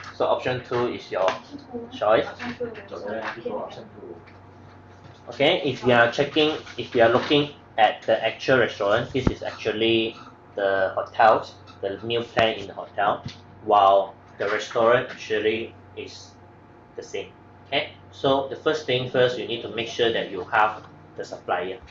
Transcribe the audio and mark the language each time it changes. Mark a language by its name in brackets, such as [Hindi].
[English] so option 2 is your choice. [Thai] จบได้ที่ตัว option 2 [English] Okay, if you are checking, if you are looking at the actual restaurant, this is actually the hotels, the meal plan in the hotel, while the restaurant actually is the same. Okay, so the first thing first, you need to make sure that you have the supplier.